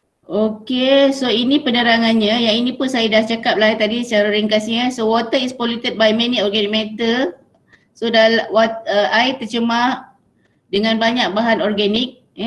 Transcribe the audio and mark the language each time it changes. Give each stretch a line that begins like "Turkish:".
Malay: Okay, so ini penerangannya. Yang ini pun saya dah cakap lah tadi secara ringkasnya.
English: So water is polluted by many organic matter.
Malay: So air tercemar dengan banyak bahan organik.